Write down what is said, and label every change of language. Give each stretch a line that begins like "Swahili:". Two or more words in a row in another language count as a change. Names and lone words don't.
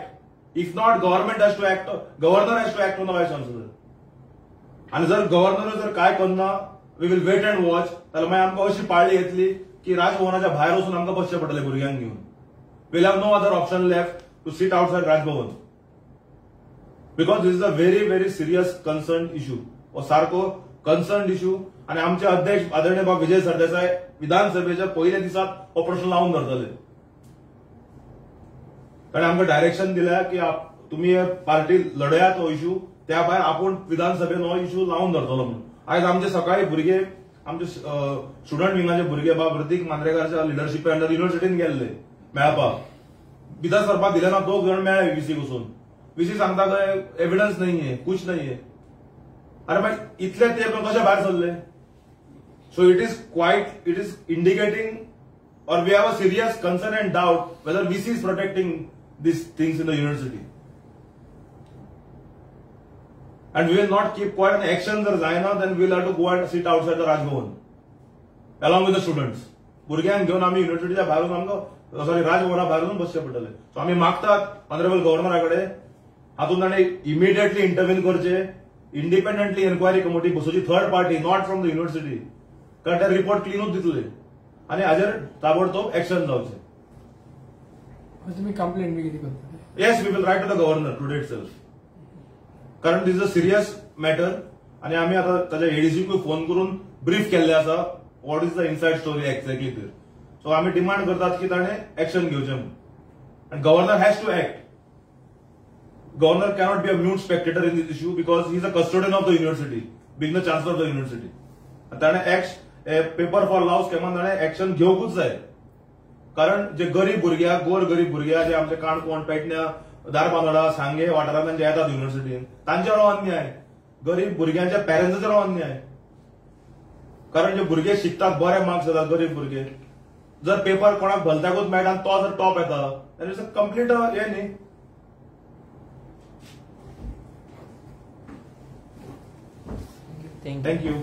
English: if not government has to act, governor has to act on the vice chancellor.
Konkani: आणि जर गव्हर्नर जर काय करना,
English: we will wait and watch.
Konkani: जाल्यार मागीर आमकां अशी पाळी येतली की राजभवनाच्या भायर वचून आमकां बसचें पडटलें भुरग्यांक घेवन.
English: we'll have no other option left to sit outside Rajbhavan, because this is a very very serious concern issue.
Konkani: हो सारको
English: concern issue.
Konkani: आणि आमचे अध्यक्ष आदरणीय बाब विजय सरदेसाय विधानसभेच्या पयल्या दिसात हो प्रश्न लावून धरतले. कारण आमकां डायरेक्शन दिल्या की तुम्ही पार्टी लढयात हो इश्यू, त्या भायर आपूण विधानसभेन हो इश्यू लावून धरतलो म्हणून. आयज आमचे सकाळी भुरगे, आमचे स्टुडंट विंगाचे भुरगे बाब प्रतीक मांद्रेकारच्या लिडरशिपे अंडर युनिव्हर्सिटीन गेल्ले मेळपाक. भितर सरपाक दिले ना, 2 जण मेळ्ळे VC वचून. VC सांगता काय एव्हिडन्स नाहीये, कुछ नाहीये. अरे मागीर इतले ते कशे भायर सरले?
English: so it is indicating, or we have a serious concern and doubt whether VC is protecting these things in the university. And we will not keep quiet. And action
Konkani: जर जायना,
English: then we will have to go and sit outside the Rajbhavan along with the students.
Konkani: भुरग्यांक घेवन आमी युनिव्हर्सिटीच्या भायरून आमकां राजभवना भायरून बसचें पडटलें. सो आमी मागतात ऑनरेबल गव्हर्नरा कडेन हातूंत ताणें
English: immediately intervene
Konkani: करचें,
English: independently enquiry committee
Konkani: बसोवची,
English: third party, not from the university.
Konkani: कारण ते रिपोर्ट क्लीनूच दितले आणि हाजेर ताबडतोब एक्शन जावचें. तुम्ही कंप्लेंट बी कितें करता?
English: yes, we will write to the governor today itself.
Konkani: कारण
English: this is a serious matter.
Konkani: आणि आमी आतां ताच्या ADCकूय फोन करून ब्रीफ केल्ले आसा
English: what is the inside story exactly
Konkani: तर. सो आमी डिमांड करतात की ताणें एक्शन घेवचें म्हणून.
English: and governor has to act. Governor cannot be a mute spectator in this issue because he is a custodian of the university, being the chancellor of the university.
Konkani: ताणें
English: paper for law
Konkani: स्कॅमान ताणें एक्शन घेवकूच जाय. कारण जे गरीब भुरग्या, गोर गरीब भुरग्या जे आमचे काणकोण, पेडण्या, धारबांदोडा, सांगे वाठारांतल्यान जे येतात युनिव्हर्सिटीन, तांचेर हो अन्याय. गरीब भुरग्यांच्या पॅरंट्साचेर हो अन्याय. कारण जे भुरगे शिकतात, बरे मार्क्स येतात, गरीब भुरगे, जर पेपर कोणाक भलत्याकूच मेळटा आनी तो जर टॉप येता,
English: that is a complete
Konkani: हे न्ही.
English: Thank you.